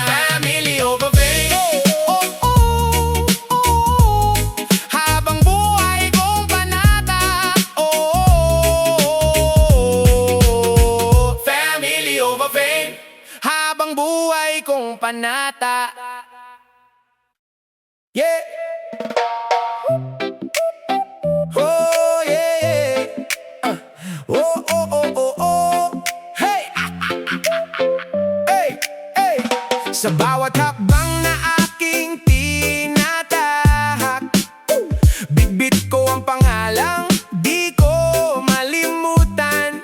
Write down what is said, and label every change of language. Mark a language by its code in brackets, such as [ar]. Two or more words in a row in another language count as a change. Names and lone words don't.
[en] Family over fame. Oh, oh, oh, oh. [tl] Habang buhay kong panata. [en] Oh, family over fame. [tl] Habang buhay kong panata. [en] Yeah. Oh, yeah, yeah. Oh, oh, oh, oh, oh. Hey! Hey! Hey! [tl] Sa bawat hakbang na aking tinatahak, bitbit ko ang pangalang di ko malimutan.